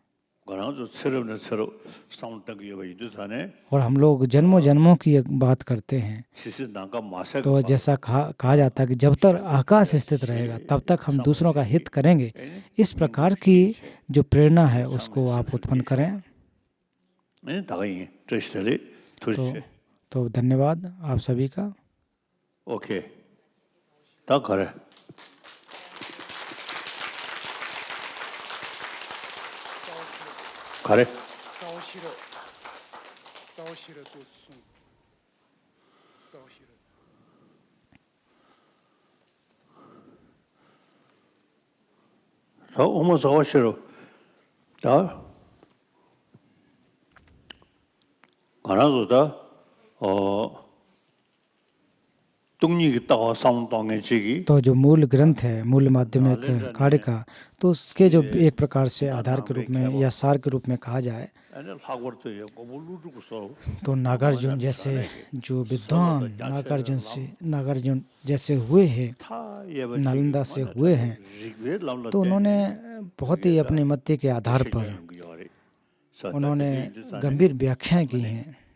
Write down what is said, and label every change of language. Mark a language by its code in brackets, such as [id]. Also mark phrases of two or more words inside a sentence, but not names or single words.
[hi] और हम लोग जन्मों जन्मों की बात करते हैं, तो जैसा कहा जाता है कि जब तक आकाश स्थित रहेगा तब तक हम दूसरों का हित करेंगे। इस प्रकार की जो प्रेरणा है उसको आप उत्पन्न करें। तो धन्यवाद आप सभी का। ओके, तब करें। 가래. 자, 어머 자오시로. 자. 가나서다 तो जो मूल ग्रंथ है, मूल माध्यमिक कार्य का, तो उसके जो एक प्रकार से आधार के रूप में या सार के रूप में कहा जाए तो नागार्जुन जैसे जो विद्वान नागार्जुन जैसे हुए हैं, नालंदा से हुए हैं, तो उन्होंने बहुत ही अपने मत के आधार पर उन्होंने गंभीर व्याख्याएं की हैं।